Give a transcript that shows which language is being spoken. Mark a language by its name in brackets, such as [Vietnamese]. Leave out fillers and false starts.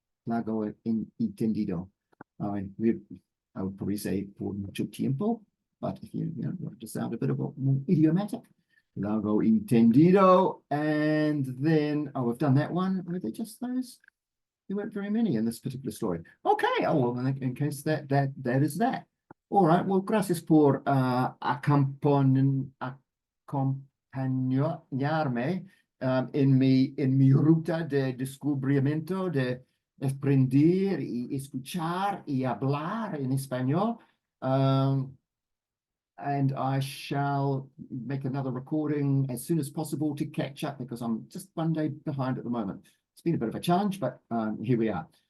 [English] Largo y tendido. I would probably say [Spanish] por mucho tiempo, [English] but if you want to sound a bit more idiomatic, largo y tendido, and then we've done that one. Were they just those? There weren't very many in this particular story. Okay, oh well, in case that is that. All right, well, [Spanish] gracias por acompañarme en mi ruta de descubrimiento, de aprender y escuchar y hablar en español. [English] And I shall make another recording as soon as possible to catch up because I'm just one day behind at the moment. It's been a bit of a challenge, but here we are.